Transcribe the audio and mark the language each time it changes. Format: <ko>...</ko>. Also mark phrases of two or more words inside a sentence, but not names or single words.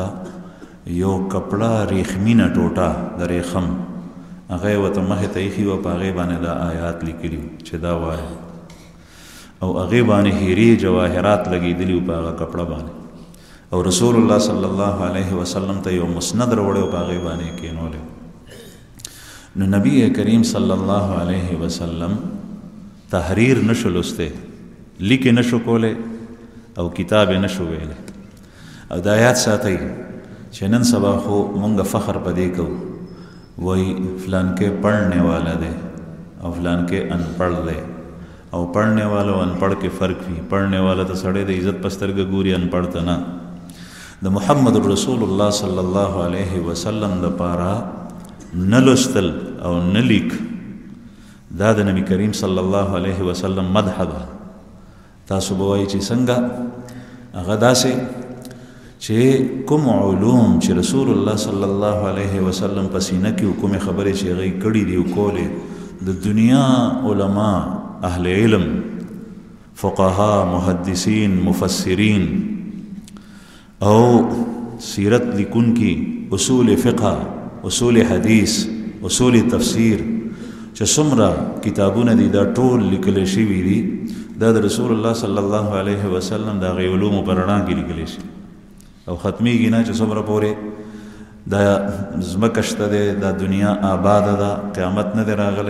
<ps>یو کپڑا ریخمینه ټوټه د ریخم هغه یې ورته مخې ته ایښي وه په هغې باندې دا آیات لیکلي چې دا وایه او هغې باندې هیرې جواهرات لګېدلي وو په هغه کپړه باندې او</ps> <ar>رسول الله صلی الله علیه وسلم</ar> <ps>ته یو مسند راوړی و په هغې باندې یې کېنولی نو نبی کریم</ps> <ar>صلی الله علیه وسلم</ar> <ps>تحریر نشو لسته، لیکې نشو کولی او کتاب یې نشو ویلی. او دا یاد ساتئ چې نن سبا خو مونږ فخر په دې کوو، وایي فلان کې</ps> <ur>پڑھنے والا</ur> <ps>دی او فلان کې</ps> <ur>ان پڑھ</ur> <ps>دی. او</ps> <ur>پڑھنے والا</ur> <ps>او</ps> <ur>ان پڑھ</ur> <ps>کې فرق وي.</ps> <ur>پڑھنے والا</ur> <ps>ته سړی د عزت په سترګه ګوري،</ps> <ur>ان پڑھ</ur> <ps>ته نه. د</ps> <ar>محمد رسول الله صلی الله علیه وسلم</ar> <ps>دپاره نه لوستل او نه لیک دا د نبی کریم</ps> <ar>صلی الله علیه وسلم</ar> <ps>مدح ده. تاسو به وایئ چې څنګه؟ هغه داسې چې کوم علوم چې</ps> <ar>رسول الله صلی الله علیه وسلم</ar> <ps>په سینه کې کومې خبرې چې هغه یې کړي دي او کولې، د دنیا علما، اهل علم، فقها، محدثین، مفسرین او سیرت لیکون کی، اصول فقہ، اصول حدیث، اصول تفسیر چې څومره کتابونه دي دا ټول لیکل شوي دي. دا د</ps> <ar>رسول الله صلی الله علیه وسلم</ar> <ps>د هغې علومو په رڼا کې لیکلی شي او ختمیږي نه چې څومره پورې دا ځمکه شته دی، دا دنیا آباده ده، قیامت نه دی راغلی.</ps>